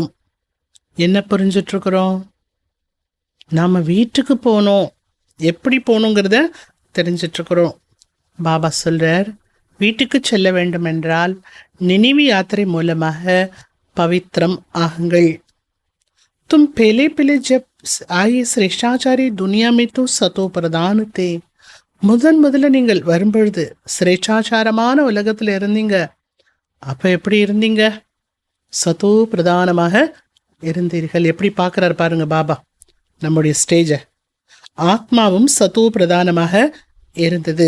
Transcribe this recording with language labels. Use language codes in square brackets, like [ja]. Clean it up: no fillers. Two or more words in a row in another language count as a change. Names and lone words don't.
[ta] என்ன புரிஞ்சிட்ருக்குறோம்? நாம் வீட்டுக்கு போகணும், எப்படி போகணுங்கிறத தெரிஞ்சிட்ருக்குறோம். பாபா சொல்றார் வீட்டுக்கு செல்ல வேண்டும் என்றால் நினைவு யாத்திரை மூலமாக பவித்திரம் ஆகுங்கள். [hi] तुम पहले पहले जब आए श्रेष्ठाचार्य दुनिया में तो सतो प्रधान थे. [ta] முதல்ல நீங்கள் வரும்பொழுது சிரேஷ்டாச்சாரமான உலகத்தில் இருந்தீங்க. அப்போ எப்படி இருந்தீங்க? சதோ பிரதானமாக இருந்தீர்கள். எப்படி பார்க்குறாரு பாருங்க பாபா நம்முடைய ஸ்டேஜை. ஆத்மாவும் சதோ பிரதானமாக இருந்தது.